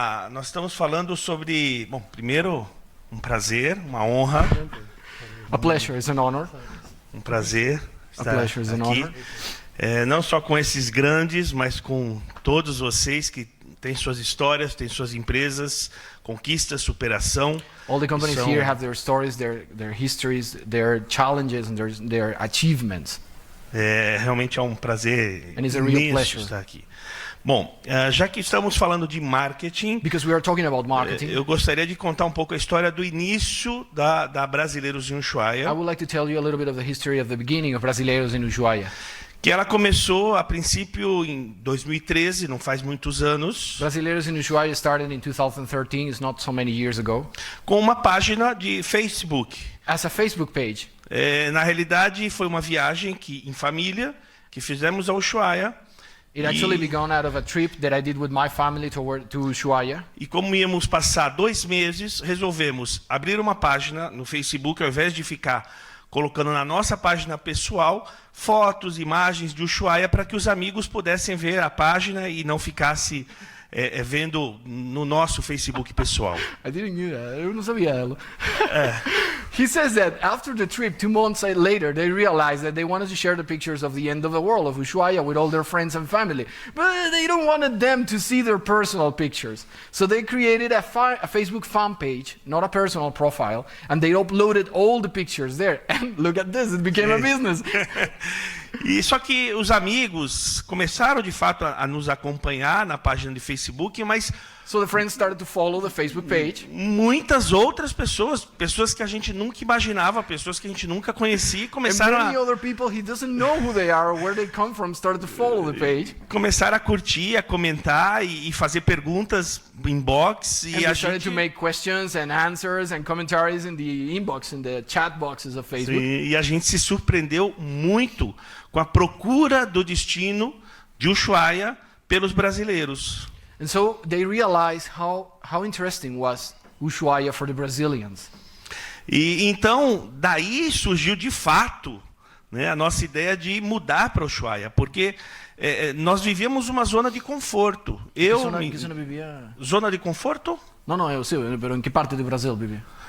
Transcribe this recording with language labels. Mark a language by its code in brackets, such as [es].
[pt] Nós estamos falando sobre, primeiro, prazer, uma honra. [en] A pleasure is an honor. [pt] Prazer estar [en] pleasure is an [pt] aqui. [en] honor. [pt] Não só com esses grandes, mas com todos vocês que têm suas histórias, têm suas empresas, conquistas, superação. [en] All the companies here have their stories, their histories, their challenges and their achievements. [pt] Realmente é um prazer imenso estar aqui. Bom, já que estamos falando de marketing, [en] because we are talking about marketing, [pt] eu gostaria de contar um pouco a história do início da Brasileiros em Ushuaia. [en] I would like to tell you a little bit of the history of the beginning of Brasileiros in Ushuaia. [pt] Que ela começou a princípio em 2013, não faz muitos anos. [en] Brasileiros in Ushuaia started in 2013, it's not so many years ago. [pt] Com uma página de Facebook. [en] As a Facebook page. [pt] Na realidade, foi uma viagem em família que fizemos a Ushuaia. [en] It actually began out of a trip that I did with my family to Ushuaia. [pt] E como íamos passar 2 meses, resolvemos abrir uma página no Facebook, ao invés de ficar colocando na nossa página pessoal fotos, imagens de Ushuaia, para que os amigos pudessem ver a página e não ficasse vendo no nosso Facebook pessoal. [en] I didn't know that. [pt] Eu não sabia ela. [en] He says that after the trip, 2 months later, they realized that they wanted to share the pictures of the end of the world, of Ushuaia, with all their friends and family. But they don't want them to see their personal pictures. So they created a Facebook fan page, not a personal profile, and they uploaded all the pictures there. And look at this, it became a business. [pt] E só que os amigos começaram de fato a nos acompanhar na página de Facebook, mas [en] so the friends started to follow the Facebook page. [pt] Muitas outras pessoas que a gente nunca imaginava, pessoas que a gente nunca conhecia, começaram [en] and many other people he doesn't know who they are or where they come from started to follow the page. [pt] Começaram a curtir, a comentar e fazer perguntas inbox e a gente [en] to make questions and answers and commentaries in the inbox, in the chat boxes of Facebook. [pt] E a gente se surpreendeu muito com a procura do destino de Ushuaia pelos brasileiros. [en] And so they realized how interesting was Ushuaia for the Brazilians. [pt] E então daí surgiu de fato, né, a nossa ideia de mudar para Ushuaia, porque nós vivíamos uma zona de conforto. Que zona vivia? Zona de conforto? Não, eu sei, mas em que parte do Brasil vivia?